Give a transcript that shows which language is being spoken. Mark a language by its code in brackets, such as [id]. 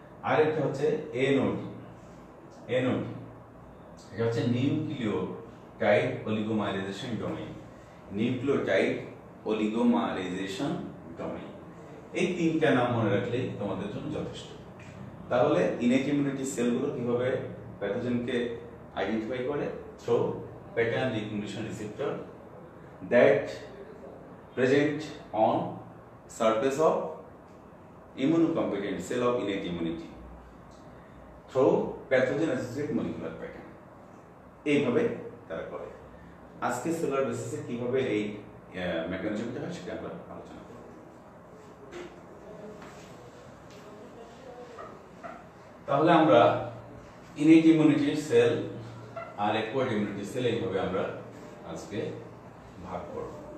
[bn] আরেকটা হচ্ছে NOD, এটা হচ্ছে nucleotide oligomerisation domain, nucleotide oligomerisation domain. এই তিনটা নাম মনে রাখলেই তোমাদের জন্য যথেষ্ট। তাহলে ইনেট ইমিউনিটি সেলগুলো কিভাবে প্যাথোজেনকে আইডেন্টিফাই করে? [en] Through pattern recognition receptor that present on surface of immunocompetent cell of innate immunity through pathogen associated molecular pattern। [bn] এইভাবে তারা করে। আজকে সেলুলার বেসিসে কিভাবে এই মেকানিজমটা হয় সেটা আমরা আলোচনা করব। তাহলে আমরা ইনেট ইমিউনিটি সেল আর অ্যাকোয়ার্ড ইমিউনিটি সেল এইভাবে আমরা আজকে ভাগ করব।